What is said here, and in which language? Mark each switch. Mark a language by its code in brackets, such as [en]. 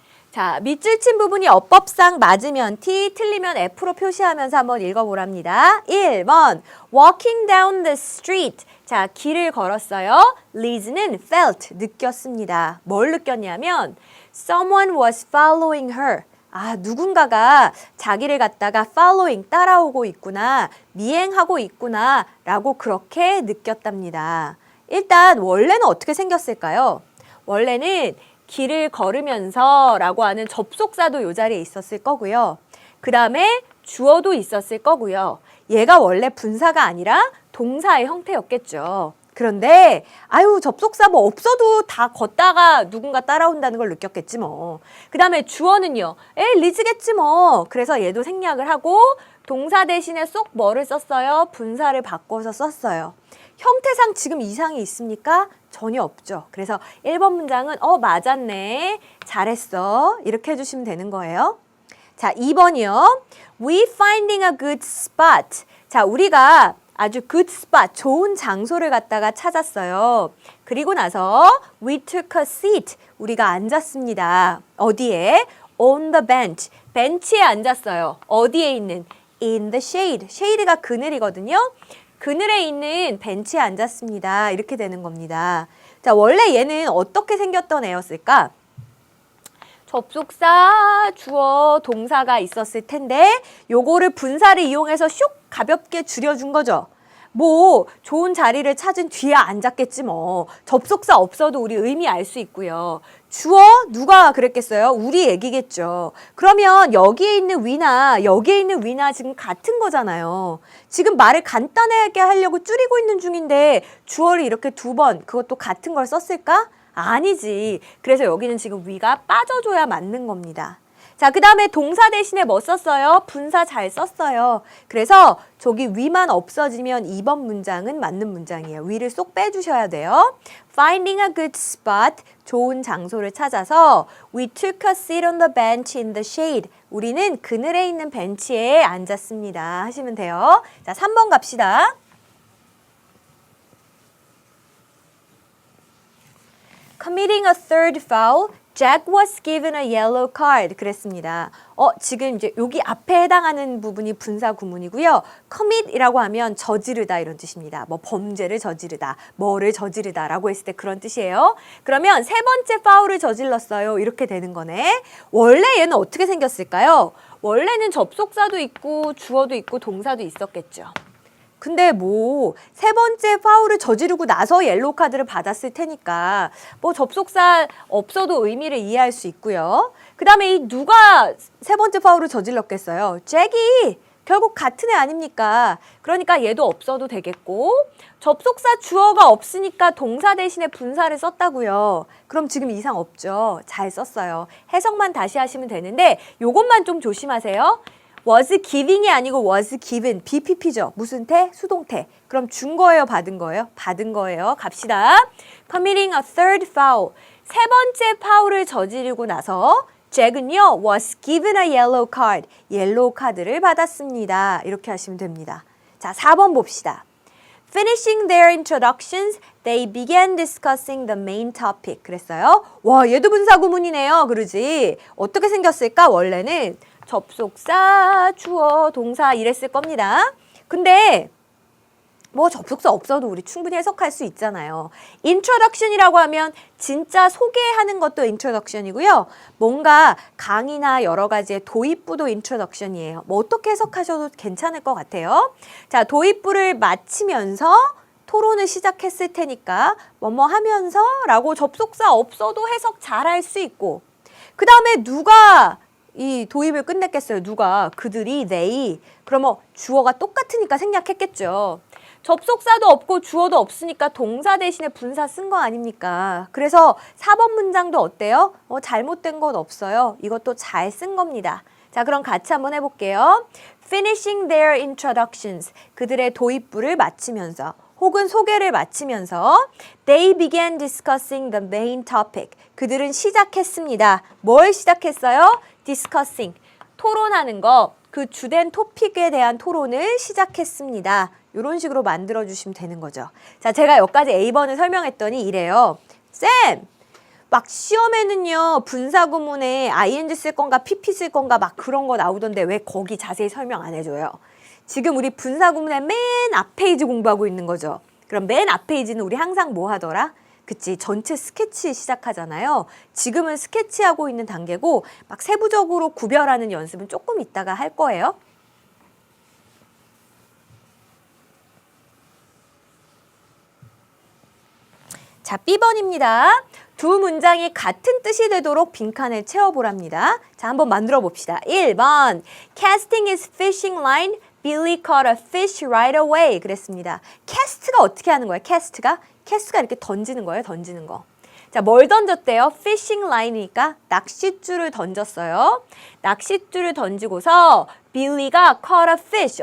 [ko] 자, 밑줄 친 부분이 어법상 맞으면 T, 틀리면 F로 표시하면서 한번 읽어보랍니다. 1번 [en] Walking down the street. [ko] 자, 길을 걸었어요. Liz는 felt, 느꼈습니다. 뭘 느꼈냐면 [en] Someone was following her. [ko] 누군가가 자기를 갖다가 following, 따라오고 있구나, 미행하고 있구나 라고 그렇게 느꼈답니다. 일단 원래는 어떻게 생겼을까요? 원래는 길을 걸으면서 라고 하는 접속사도 이 자리에 있었을 거고요. 그 다음에 주어도 있었을 거고요. 얘가 원래 분사가 아니라 동사의 형태였겠죠. 그런데 접속사 뭐 없어도 다 걷다가 누군가 따라온다는 걸 느꼈겠지 뭐. 그 다음에 주어는요. 리즈겠지 뭐. 그래서 얘도 생략을 하고 동사 대신에 쏙 뭐를 썼어요? 분사를 바꿔서 썼어요. 형태상 지금 이상이 있습니까? 전혀 없죠. 그래서 1번 문장은 맞았네, 잘했어 이렇게 해주시면 되는 거예요. 자, 2번이요. [en] We finding a good spot. [ko] 자, 우리가 아주 good spot, 좋은 장소를 갖다가 찾았어요. 그리고 나서 [en] we took a seat. [ko] 우리가 앉았습니다. 어디에? [en] On the bench. [ko] 벤치에 앉았어요. 어디에 있는? [en] In the shade. [ko] shade가 그늘이거든요. 그늘에 있는 벤치에 앉았습니다. 이렇게 되는 겁니다. 자, 원래 얘는 어떻게 생겼던 애였을까? 접속사, 주어, 동사가 있었을 텐데 요거를 분사를 이용해서 슉 가볍게 줄여준 거죠. 뭐 좋은 자리를 찾은 뒤에 앉았겠지 뭐. 접속사 없어도 우리 의미 알 수 있고요. 주어 누가 그랬겠어요? 우리 얘기겠죠. 그러면 여기에 있는 위나 여기에 있는 위나 지금 같은 거잖아요. 지금 말을 간단하게 하려고 줄이고 있는 중인데 주어를 이렇게 두 번 그것도 같은 걸 썼을까? 아니지. 그래서 여기는 지금 위가 빠져줘야 맞는 겁니다. 자, 그 다음에 동사 대신에 뭐 썼어요? 분사 잘 썼어요. 그래서 저기 위만 없어지면 2번 문장은 맞는 문장이에요. 위를 쏙 빼주셔야 돼요. [en] Finding a good spot, [ko] 좋은 장소를 찾아서 [en] We took a seat on the bench in the shade. [ko] 우리는 그늘에 있는 벤치에 앉았습니다. 하시면 돼요. 자, 3번 갑시다. [en] Committing a third foul, Jack was given a yellow card. [ko] 그랬습니다. 지금 이제 여기 앞에 해당하는 부분이 분사 구문이고요. commit이라고 하면 저지르다 이런 뜻입니다. 뭐 범죄를 저지르다, 뭐를 저지르다라고 했을 때 그런 뜻이에요. 그러면 세 번째 파울을 저질렀어요. 이렇게 되는 거네. 원래 얘는 어떻게 생겼을까요? 원래는 접속사도 있고 주어도 있고 동사도 있었겠죠. 근데 뭐 세 번째 파울을 저지르고 나서 옐로우 카드를 받았을 테니까 뭐 접속사 없어도 의미를 이해할 수 있고요. 그 다음에 이 누가 세 번째 파울을 저질렀겠어요? 잭이 결국 같은 애 아닙니까? 그러니까 얘도 없어도 되겠고 접속사 주어가 없으니까 동사 대신에 분사를 썼다고요. 그럼 지금 이상 없죠. 잘 썼어요. 해석만 다시 하시면 되는데 요것만 좀 조심하세요. [en] was giving [ko] 이 아니고 [en] was given. [ko] BPP죠. 무슨 태? 수동태. 그럼 준 거예요? 받은 거예요? 받은 거예요. 갑시다. [en] Committing a third foul. [ko] 세 번째 파울을 저지르고 나서 잭은요 [en] was given a yellow card. [ko] 옐로우 카드를 받았습니다. 이렇게 하시면 됩니다. 자, 4번 봅시다. [en] Finishing their introductions, they began discussing the main topic. [ko] 그랬어요. 와, 얘도 분사 구문이네요. 그러지? 어떻게 생겼을까? 원래는 접속사, 주어, 동사 이랬을 겁니다. 근데 뭐 접속사 없어도 우리 충분히 해석할 수 있잖아요. introduction이라고 하면 진짜 소개하는 것도 introduction이고요. 뭔가 강의나 여러 가지의 도입부도 introduction이에요. 뭐 어떻게 해석하셔도 괜찮을 것 같아요. 자, 도입부를 마치면서 토론을 시작했을 테니까 뭐뭐 하면서 라고 접속사 없어도 해석 잘 할 수 있고 그 다음에 누가 이 도입을 끝냈겠어요. 누가? 그들이, they. 그러면 주어가 똑같으니까 생략했겠죠. 접속사도 없고 주어도 없으니까 동사 대신에 분사 쓴 거 아닙니까? 그래서 4번 문장도 어때요? 잘못된 건 없어요. 이것도 잘 쓴 겁니다. 자, 그럼 같이 한번 해볼게요. [en] Finishing their introductions. [ko] 그들의 도입부를 마치면서 혹은 소개를 마치면서 [en] They began discussing the main topic. [ko] 그들은 시작했습니다. 뭘 시작했어요? discussing. 토론하는 거. 그 주된 토픽에 대한 토론을 시작했습니다. 이런 식으로 만들어주시면 되는 거죠. 자, 제가 여기까지 A번을 설명했더니 이래요. 쌤! 막 시험에는요. 분사구문에 ing 쓸 건가 pp 쓸 건가 막 그런 거 나오던데 왜 거기 자세히 설명 안 해줘요? 지금 우리 분사구문의 맨 앞 페이지 공부하고 있는 거죠. 그럼 맨 앞 페이지는 우리 항상 뭐 하더라? 그치, 전체 스케치 시작하잖아요. 지금은 스케치하고 있는 단계고 막 세부적으로 구별하는 연습은 조금 이따가 할 거예요. 자, B번입니다. 두 문장이 같은 뜻이 되도록 빈칸을 채워보랍니다. 자, 한번 만들어 봅시다. [en] 1번 Casting his fishing line, Billy caught a fish right away. [ko] 그랬습니다. 캐스트가 어떻게 하는 거예요? 캐스트가 이렇게 던지는 거예요. 던지는 거. 자, 뭘 던졌대요? 피싱 라인이니까 낚싯줄을 던졌어요. 낚싯줄을 던지고서 빌리가 [en] caught a fish.